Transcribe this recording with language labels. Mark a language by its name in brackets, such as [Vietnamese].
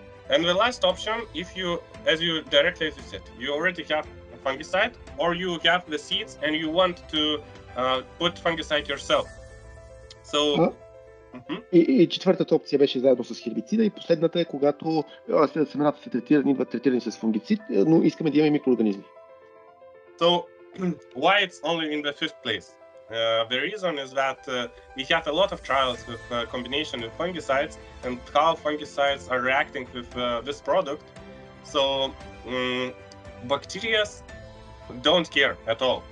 [English] And the last option, if you, as you directly said, you already have a fungicide or you have the seeds and you want to put fungicide yourself. So [Bulgarian] И четвъртата опция беше заедно с хербицида, и последната е когато семената са идват третирани с фунгицид, но искаме да имаме микроорганизми. [English] So why it's only in the fifth place? The reason is that we have a lot of trials with combination with fungicides and how fungicides are reacting with this product. So bacteria don't care at all.